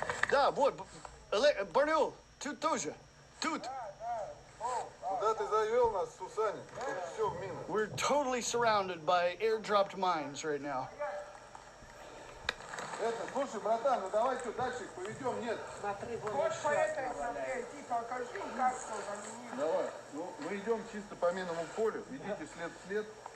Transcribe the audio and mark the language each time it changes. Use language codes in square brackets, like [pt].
[ru] Да, вот. Барнул. Тут тоже. Тут. [en] We're totally surrounded by airdropped mines right now. [ru] Слушай, братан, ну давай что, дальше их поведем, нет? Давай, ну мы идем чисто по минному полю, идите след в след.